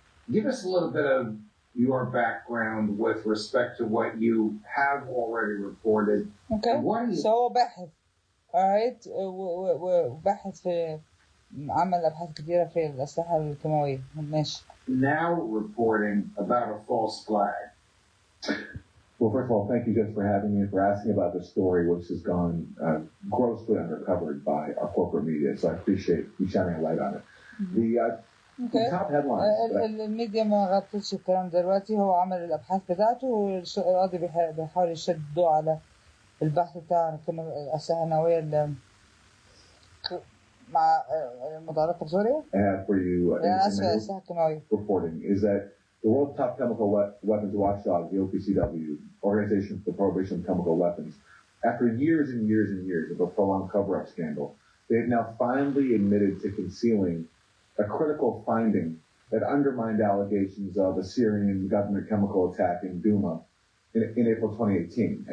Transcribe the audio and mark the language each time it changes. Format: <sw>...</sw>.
<en>Give us a little bit of your background with respect to what you have already reported. Okay. So</en> <ar>هو باحث.</ar> <en>Alright.</en> <ar>وباحث في عمل أبحاث كثيرة في الأسلحة الكيماوية. ماشي.</ar> <en>Now reporting about a false flag. Well, first of all, thank you just for having me and for asking about this story, which has gone grossly undercovered by our corporate media. So I appreciate you shining a light on it. The top headlines.</en> <ar>الميديا ما غطتش الكلام دلوقتي. هو عمل الأبحاث بتاعته والقاضي بيحاول يشد الضوء على البحث بتاع الأسلحة النووية مع المتعلقة بسوريا.</ar> <en>I have for you reporting is that the world's top chemical weapons watchdog, the OPCW, Organization for the Prohibition of Chemical Weapons, after years and years and years of a prolonged cover-up scandal, they've now finally admitted to concealing a critical finding that undermined allegations of a Syrian government chemical attack in Duma in April 2018.</en>